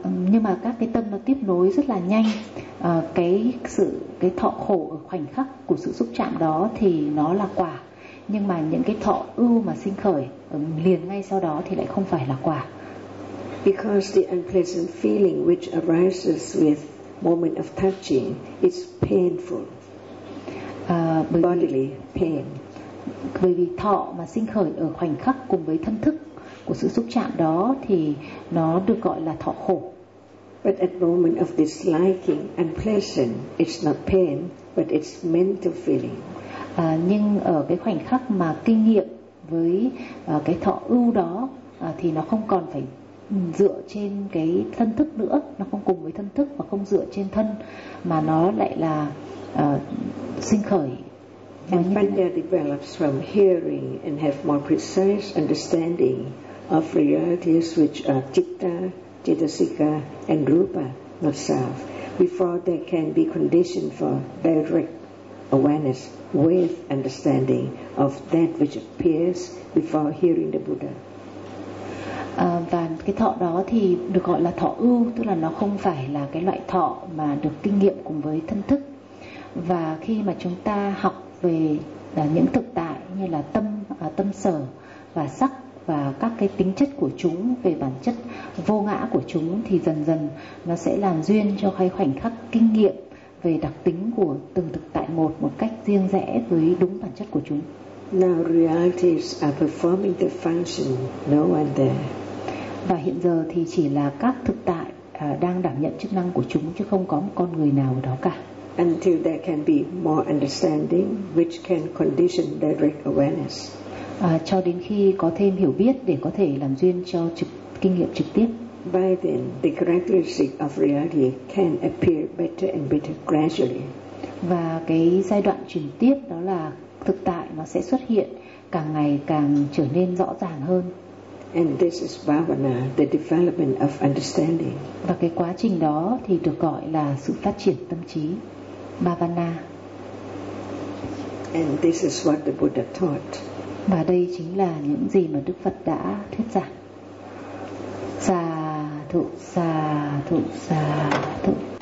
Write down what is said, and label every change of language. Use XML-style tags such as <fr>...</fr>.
<vi>Nhưng mà các cái tâm nó tiếp nối rất là nhanh. Cái thọ khổ ở khoảnh khắc của sự xúc chạm đó thì nó là quả. Nhưng mà những cái thọ ưu mà sinh khởi liền ngay sau đó thì lại không phải là quả.</vi> <en>Because the unpleasant feeling which arises with moment of touching is painful. Bodily pain.</en> <vi>Bởi vì thọ mà sinh khởi ở khoảnh khắc cùng với thân thức của sự xúc chạm đó thì nó được gọi là thọ khổ.</vi> <en>But at moment of disliking and pleasant, it's not pain, but it's mental feeling.</en> <vi>Nhưng ở cái khoảnh khắc mà kinh nghiệm với cái thọ ưu đó thì nó không còn phải dựa trên cái thân thức nữa, nó không cùng với thân thức và không dựa trên thân, mà nó lại là sinh khởi.</vi> <en>And Panya develops from hearing and have more precise understanding of realities which are citta, cittasika and rupa, not self, before they can be conditioned for direct awareness with understanding of that which appears before hearing the Buddha.</en> <vi>Và cái thọ đó thì được gọi là thọ ưu, tức là nó không phải là cái loại thọ mà được kinh nghiệm cùng với thân thức. Và khi mà chúng ta học về những thực tại như là tâm, tâm sở và sắc và các cái tính chất của chúng, về bản chất vô ngã của chúng, thì dần dần nó sẽ làm duyên cho cái khoảnh khắc kinh nghiệm về đặc tính của từng thực tại một cách riêng rẽ với đúng bản chất của chúng.</vi> <en>Now realities are performing the function, no one there.</en> <vi>Và hiện giờ thì chỉ là các thực tại đang đảm nhận chức năng của chúng, chứ không có một con người nào ở đó cả.</vi> <en>Until there can be more understanding which can condition direct awareness.</en> <vi>Cho đến khi có thêm hiểu biết để có thể làm duyên cho kinh nghiệm trực tiếp.</vi> <en>By then, the characteristic of reality can appear better and better gradually.</en> <vi>Và cái giai đoạn chuyển tiếp đó là thực tại nó sẽ xuất hiện càng ngày càng trở nên rõ ràng hơn.</vi> <en>And this is bhavana, the development of understanding.</en> <vi>Và cái quá trình đó thì được gọi là sự phát triển tâm trí, bhavana.</vi> <en>And this is what the Buddha taught.</en> <vi>Và đây chính là những gì mà Đức Phật đã thuyết giảng. Sa thụ, sa thụ, sa thụ.</vi>